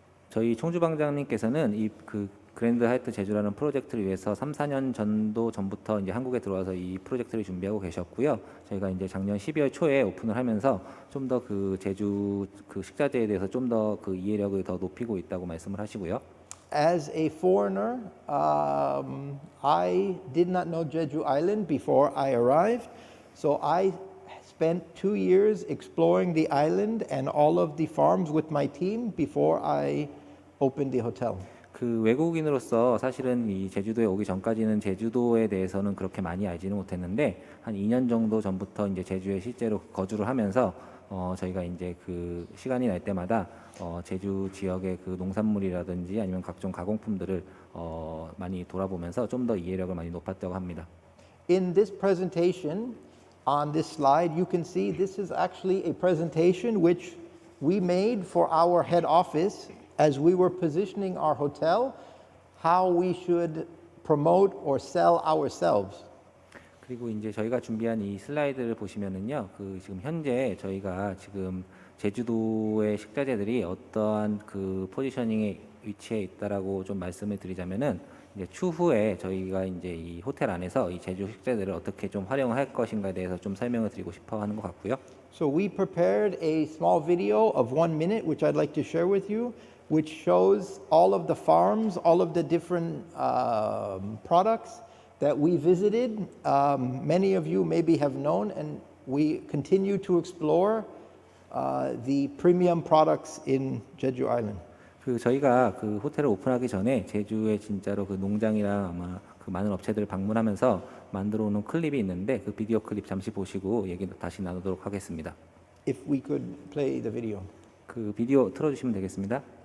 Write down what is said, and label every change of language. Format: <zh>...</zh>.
<ko>저희 총주방장님께서는 그랜드 하얏트 제주라는 프로젝트를 위해서 3, 4년 전부터 이제 한국에 들어와서 이 프로젝트를 준비하고 계셨고요. 저희가 이제 작년 12월 초에 오픈을 하면서 좀 더 제주 식자재에 대해서 좀 더 이해력을 더 높이고 있다고 말씀을 하시고요.</ko> <en>As a foreigner, I did not know Jeju Island before I arrived, so I spent 2 years exploring the island and all of the farms with my team before I opened the hotel.</en> <ko>외국인으로서 사실은 이 제주도에 오기 전까지는 제주도에 대해서는 그렇게 많이 알지는 못했는데 한 2년 정도 전부터 이제 제주에 실제로 거주를 하면서 저희가 이제 시간이 날 때마다 제주 지역의 농산물이라든지 아니면 각종 가공품들을 많이 돌아보면서 좀 더 이해력을 많이 높였다고 합니다.</ko> <en>In this presentation, on this slide, you can see this is actually a presentation which we made for our head office as we were positioning our hotel, how we should promote or sell ourselves.</en> <ko>그리고 이제 저희가 준비한 이 슬라이드를 보시면은요, 지금 현재 저희가 지금 제주도의 식자재들이 어떠한 포지셔닝에 위치해 있다라고 좀 말씀을 드리자면은 이제 추후에 저희가 이제 이 호텔 안에서 이 제주 식자재들을 어떻게 좀 활용할 것인가에 대해서 좀 설명을 드리고 싶어 하는 것 같고요.</ko> <en>So we prepared a small video of 1 minute, which I'd like to share with you, which shows all of the farms, all of the different products that we visited. Many of you maybe have known, and we continue to explore the premium products in Jeju Island.</en> <ko>그 저희가 그 호텔을 오픈하기 전에 제주에 진짜로 그 농장이랑 아마 그 많은 업체들을 방문하면서 만들어 오는 클립이 있는데 그 비디오 클립 잠시 보시고 얘기 다시 나누도록 하겠습니다.</ko> <en>If we could play the video.</en> <ko>그 비디오 틀어주시면 되겠습니다.</ko>